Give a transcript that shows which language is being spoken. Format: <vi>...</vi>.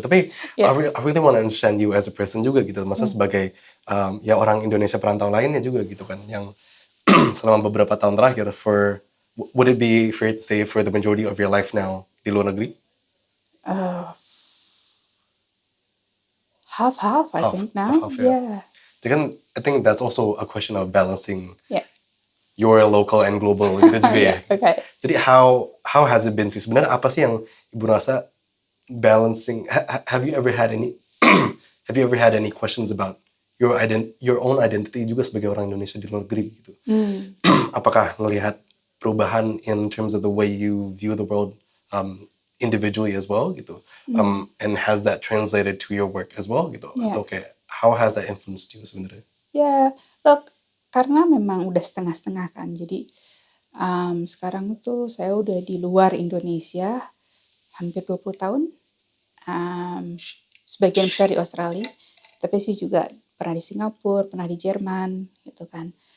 <en>Tapi I really want to understand you as a person juga gitu.</en> <id>Maksudnya sebagai ya orang Indonesia perantau lainnya juga gitu kan. Yang selama beberapa tahun terakhir,</id> <en>would it be fair to say for the majority of your life now</en> <id>di luar negeri?</id> <en>Half, I think now. Half, Yeah. Jadi kan, I think that's also a question of balancing your local and global gitu juga ya. Okay.</en> <id>Jadi</id> <en>how has it been</en> <id>sih? Sebenarnya apa sih yang Ibu rasa balancing?</id> <en>Have you ever had any questions about your own identity juga</en> <id>sebagai orang Indonesia di luar negeri</id> <en>gitu?</en> <id>Apakah ngelihat perubahan</id> <en>in terms of the way you view the world individually as well gitu? And has that translated to your work as well gitu?</en> <id>Atau kayak</id> <en>how has that influenced you sebenarnya?</en> <id>Look, karena memang udah setengah-setengah kan. Jadi sekarang tuh saya udah di luar Indonesia hampir 20 tahun. Sebagian besar di Australia, tapi sih juga pernah di Singapura, pernah di Jerman gitu kan.</id>